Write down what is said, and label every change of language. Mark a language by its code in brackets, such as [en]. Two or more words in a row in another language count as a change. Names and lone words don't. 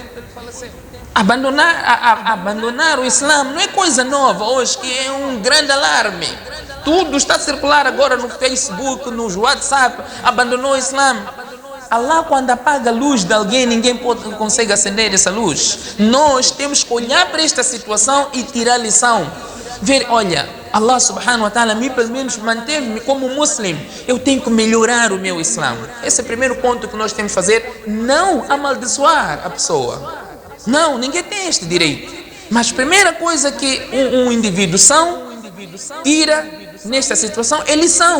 [pt] Abandonar o Islã não é coisa nova hoje, que é um grande alarme. Tudo está a circular agora no Facebook, no WhatsApp. Abandonou o Islã. Allah, quando apaga a luz de alguém, ninguém consegue acender essa luz. Nós temos que olhar para esta situação e tirar lição. Ver, olha, [ar] الله سبحانه وتعالى [pt] pelo menos manteve-me como muslim. Eu tenho que melhorar o meu Islã. Esse é o primeiro ponto que nós temos que fazer. Não amaldiçoar a pessoa. Não, ninguém tem este direito. Mas a primeira coisa que um indivíduo tira nesta situação é lição.